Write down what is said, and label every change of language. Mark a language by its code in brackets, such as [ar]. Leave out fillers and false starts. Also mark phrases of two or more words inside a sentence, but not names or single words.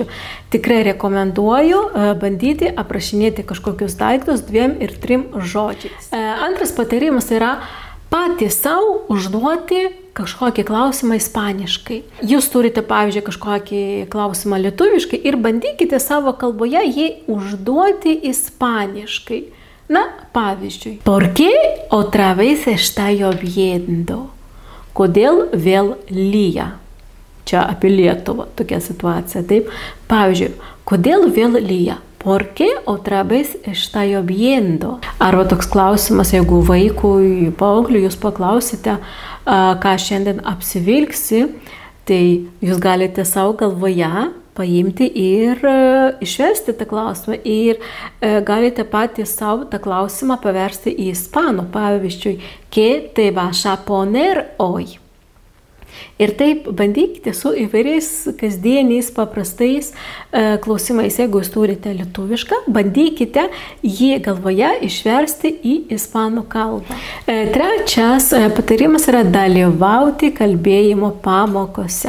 [lt] Tikrai rekomenduoju bandyti aprašinėti kažkokius daiktus 2 ir 3 žodžiais. Antras patarimas yra patys savo užduoti kažkokį klausimą ispaniškai. Jūs turite, pavyzdžiui, kažkokį klausimą lietuviškai ir bandykite savo kalboje jį užduoti ispaniškai. Na, pavyzdžiui, [es] ¿por qué otra vez está lloviendo? [lt] Kodėl vėl lyja? Čia apie Lietuvą tokia situacija, taip? Pavyzdžiui, kodėl vėl lyja? [es] ¿Por qué otra vez está lloviendo? [lt] Arba toks klausimas, jeigu vaikui, paaugliui jūs paklausite, ką šiandien apsivilksi, tai jūs galite savo galvoje paimti ir išversti tą klausimą ir galite patys savo tą klausimą paversti į ispanų. Pavyzdžiui, [es] ¿qué te vas a poner hoy? [lt] Ir taip bandykite su įvairiais kasdieniais paprastais klausimais. Jeigu jūs turite lietuvišką, bandykite jį galvoje išversti į ispanų kalbą. Trečias patarimas yra dalyvauti kalbėjimo pamokose.